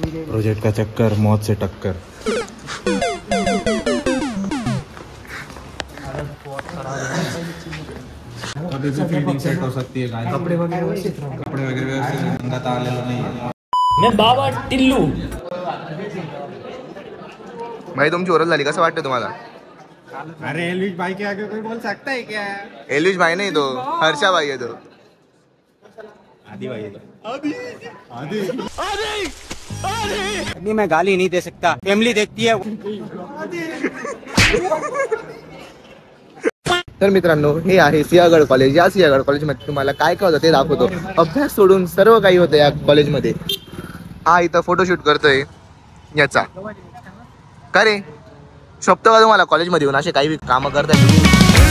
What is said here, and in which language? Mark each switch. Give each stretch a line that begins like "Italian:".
Hindi: Project का चक्कर, मौत से टक्कर. अभी भी फील्डिंग सेट हो सकती है गाइस.
Marathi: कपड़े वगैरह व्यवस्थित रंगात आलेलं नाहीये. भाई तुमची ओरल झाली, कसं वाटतं तुम्हाला?
Hindi: अरे एलविश भाई के आगे कोई बोल सकता है क्या? एलविश भाई नहीं, तो हर्षा भाई है. तो आदि भाई है तो. अभी मैं गाली नहीं दे सकता, फैमिली देखती है.
Marathi: तर मित्रांनो, हे आहे सिंहगड कॉलेज. या सिंहगड कॉलेजमध्ये तुम्हाला काय काय होतं ते दाखवतो. अभ्यास सोडून सर्व काही होतं या कॉलेजमध्ये. हा इथं फोटोशूट करतोय याचा. का रे शोभतं का तुम्हाला कॉलेजमध्ये येऊन असे काही कामं करताय तुम्ही?